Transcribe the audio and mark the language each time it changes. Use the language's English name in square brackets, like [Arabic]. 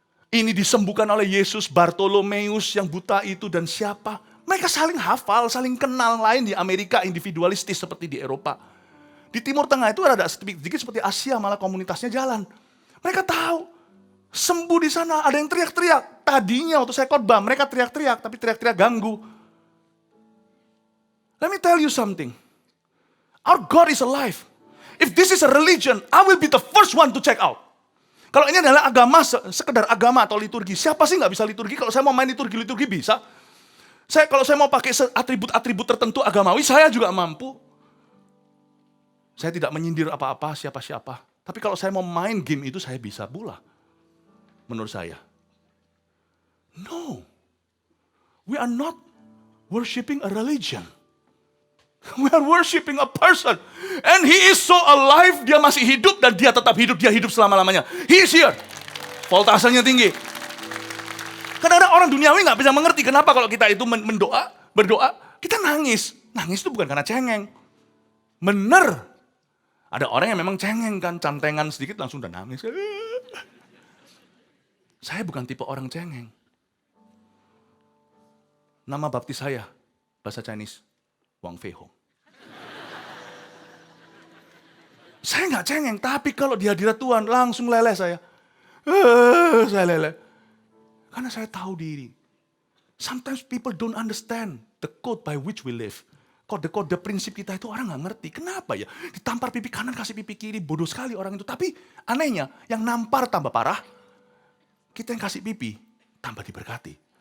[Indonesian] Ini disembuhkan oleh Yesus, Bartolomeus yang buta itu dan siapa. Mereka saling hafal, saling kenal. Lain di Amerika individualistis seperti di Eropa. Di Timur Tengah itu ada sedikit seperti Asia, malah komunitasnya jalan. Mereka tahu, sembuh di sana, ada yang teriak-teriak. Tadinya waktu saya khotbah, mereka teriak-teriak, tapi teriak-teriak ganggu. [English] Let me tell you something. Our God is alive. If this is a religion, I will be the first one to check out. [Indonesian] Kalau ini adalah agama, sekedar agama atau liturgi. Siapa sih nggak bisa liturgi? Kalau saya mau main liturgi bisa. Kalau saya mau pakai atribut-atribut tertentu agamawi, saya juga mampu. Saya tidak menyindir apa-apa, siapa-siapa. Tapi kalau saya mau main game itu, saya bisa pula. Menurut saya. [English] No. We are not worshiping a religion. We are worshiping a person. And he is so alive, [Indonesian] dia masih hidup dan dia tetap hidup, dia hidup selama-lamanya. [English] He is here. [Indonesian] Voltasenya tinggi. Kadang-kadang orang duniawi gak bisa mengerti kenapa kalau kita itu berdoa, kita nangis. Nangis itu bukan karena cengeng. Bener. Ada orang yang memang cengeng kan, cantengan sedikit langsung udah nangis. Saya bukan tipe orang cengeng. Nama baptis saya, bahasa Chinese, Wang Fei Hong. Saya nggak cengeng, tapi kalau di hadirat Tuhan langsung leleh saya. Saya leleh. Karena saya tahu diri. [English] Sometimes people don't understand the code by which we live. [Indonesian] Kode-kode prinsip kita itu orang nggak ngerti. Kenapa ya? Ditampar pipi kanan, kasih pipi kiri. Bodoh sekali orang itu. Tapi anehnya, yang nampar tambah parah. Kita yang kasih pipi, tambah diberkati.